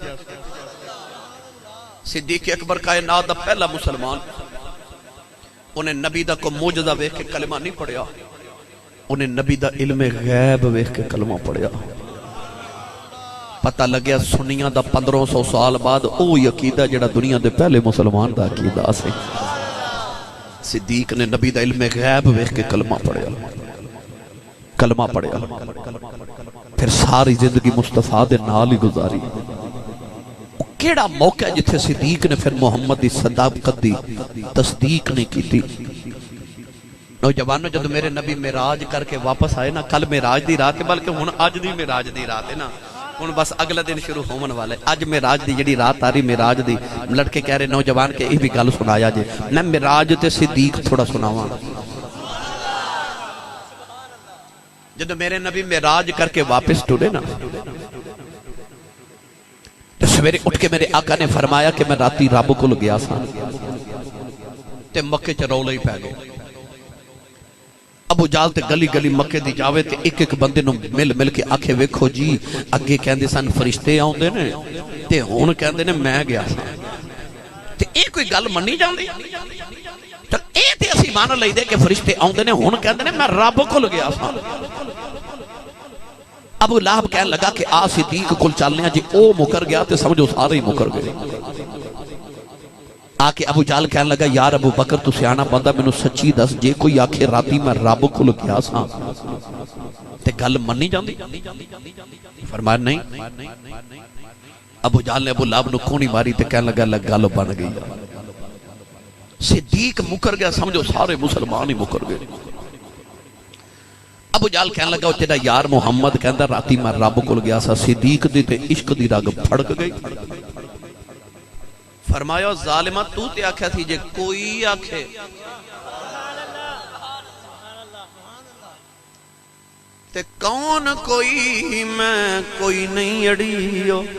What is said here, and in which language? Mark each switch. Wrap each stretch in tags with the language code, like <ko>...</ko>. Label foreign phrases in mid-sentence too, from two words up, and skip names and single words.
<pa>صدیق اکبر کائنات دا پہلا مسلمان انہیں نبی دا کو موجزہ ویکھ کے کلمہ نہیں پڑھیا انہیں نبی دا علم غیب ویکھ کے کلمہ پڑھیا پتہ لگیا سنیاں دا 1500 سال بعد او عقیدہ جڑا دنیا دے پہلے مسلمان دا عقیدہ سے صدیق نے نبی دا علم غیب ویکھ کے کلمہ پڑھیا پھر ساری زندگی مصطفیٰ دے نال ہی گزاری کیڑا موقع جتھے صدیق نے پھر محمد دی صداقت دی تصدیق نہیں کی تھی نوجوانوں جب میرے نبی معراج کر کے واپس آئے نا کل معراج دی رات بلکہ ہن اج دی معراج دی رات ہے نا ہن بس اگلا دن شروع ہون والے اج معراج دی جڑی رات آ رہی معراج دی لڑکے کہہ رہے نوجوان کہ یہ بھی گل سنایا جے میں معراج تے صدیق تھوڑا سناواں جب میرے نبی معراج کر کے واپس ٹرے نا تو سویرے اٹھ کے میرے آقا نے فرمایا کہ میں راتی رب کول گیا سا تے مکے چ رولے ہی پے گئے ابو جال تے گلی گلی مکے دی جاوے تے ایک ایک بندے نو مل کے آکھے ویکھو جی اگے کہندے سن فرشتے آوندے نے تے ہن کہندے نے میں گیا سا تے اے کوئی گل منی جاندی تے اے تے اسی مان لئی دے کہ فرشتے آوندے نے ہن کہندے نے میں رب کول گیا سا ابو لہب کہنے لگا کہ آ صدیق کول چلنے جی او مکر گیا تے سمجھو سارے ہی مکر گئے آکے ابو جال کہنے لگا یار ابو بکر تو سیانہ بندہ میں نو سچی دس جے کوئی آکھے راتی میں رب کول گیا سا تے گل منی جاندی فرمایا نہیں ابو جال نے ابو لہب نو کونی ماری تے کہنے لگا گل بن گئی صدیق مکر گیا سمجھو سارے مسلمان ہی مکر گئے ابو جال کہنے لگا تیرا یار محمد کہندا راتی میں رب کول گیا سا صدیق دی تے عشق دی رگ پھڑک گئی فرمایا ظالمہ تو تے آکھیا تھی جے کوئی آکھے تے کون کوئی میں کوئی نہیں اڑیو</pa>